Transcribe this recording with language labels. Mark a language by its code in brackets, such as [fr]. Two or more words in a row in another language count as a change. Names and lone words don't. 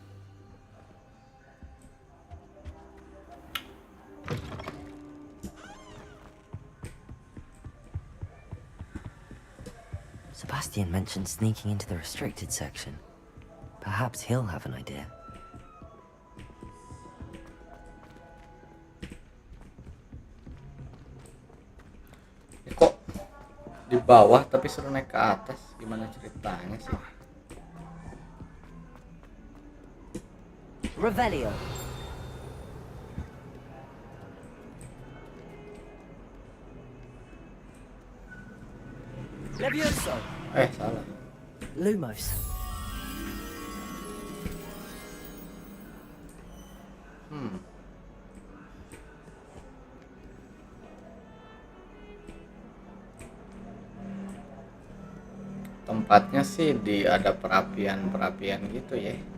[en] Sebastian mentioned sneaking into the restricted section. Perhaps he'll have an idea. [id] Kok di bawah tapi suruh naik ke atas, gimana ceritanya sih? Revelio. Levioso. Salah. Lumos. Tempatnya sih di ada perapian gitu ya.